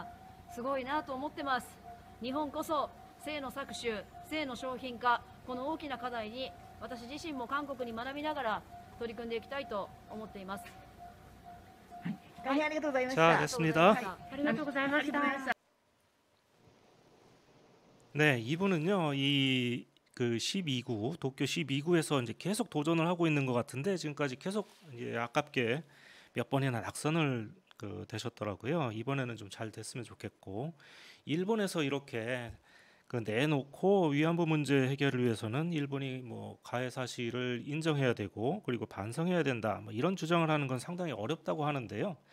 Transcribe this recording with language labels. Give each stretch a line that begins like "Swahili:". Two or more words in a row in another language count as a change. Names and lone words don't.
Japanese: すごいなと思ってます。日本こそ性の搾取、性の商品化、この大きな課題に私自身も韓国に学びながら取り組んでいきたいと思っています。大変ありがとうございまし
Korean: 자,
Japanese: た。
Korean: 됐습니다.
Japanese: ありがとうございました。
Korean: 네, 이분은요. 이 12구 도쿄 12구에서 이제 계속 도전을 하고 있는 것 같은데 지금까지 계속 이제 아깝게 몇 번이나 낙선을 되셨더라고요. 이번에는 좀 잘 됐으면 좋겠고, 일본에서 이렇게 내놓고 위안부 문제 해결을 위해서는 일본이 가해 사실을 인정해야 되고 그리고 반성해야 된다, 이런 주장을 하는 건 상당히 어렵다고 하는데요.